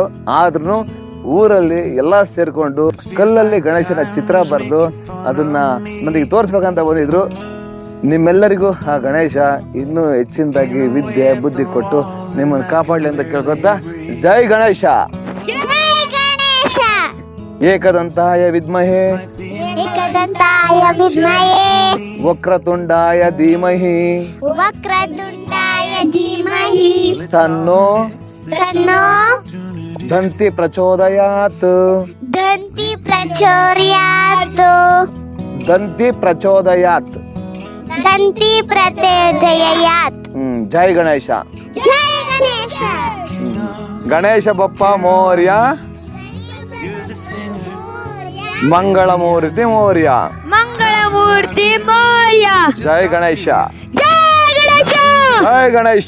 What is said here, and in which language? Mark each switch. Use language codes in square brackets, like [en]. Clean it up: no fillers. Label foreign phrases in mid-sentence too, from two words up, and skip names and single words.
[kn] ಆದ್ರೂ ಊರಲ್ಲಿ ಎಲ್ಲಾ ಸೇರ್ಕೊಂಡು ಕಲ್ಲಲ್ಲಿ ಗಣೇಶನ ಚಿತ್ರ ಬರೆದು ಅದನ್ನ ನನಗೆ ತೋರಿಸ್ಬೇಕಂತ ಬಂದಿದ್ರು. ನಿಮ್ಮೆಲ್ಲರಿಗೂ ಆ ಗಣೇಶ ಇನ್ನೂ ಹೆಚ್ಚಿನದಾಗಿ ವಿದ್ಯೆ ಬುದ್ಧಿ ಕೊಟ್ಟು ನಿಮ್ಮನ್ನು ಕಾಪಾಡಲಿ ಅಂತ ಕೇಳ್ಕೊತಾ, ಜೈ ಗಣೇಶ. [sa] ಏಕದಂತಾಯ ವಿದ್ಮಹೇ ಏಕದಂತಾಯ ವಿದ್ಮಹೇ ವಕ್ರತುಂಡಾಯ ಧೀಮಹಿ ವಕ್ರತುಂಡಾಯ ಧೀಮಹಿ ತನ್ನೋ ತನ್ನೋ ದಂತಿ ಪ್ರಚೋದಯಾತ್. ದಂತಿ ಪ್ರಚೋದಯಾತ್. ದಂತಿ ಪ್ರಚೋದಯಾತ್. ದಂತಿ ಪ್ರಚೋದಯಾತ್. [kn] ಜೈ ಗಣೇಶ. ಜೈ ಗಣೇಶ. [mr] गणेश बाप्पा मोरया मंगलमूर्ती मोरया. मंगलमूर्ती मोरया. [kn] ಜೈ ಗಣೇಶ. ಜೈ ಗಣೇಶ. ಜೈ ಗಣೇಶ.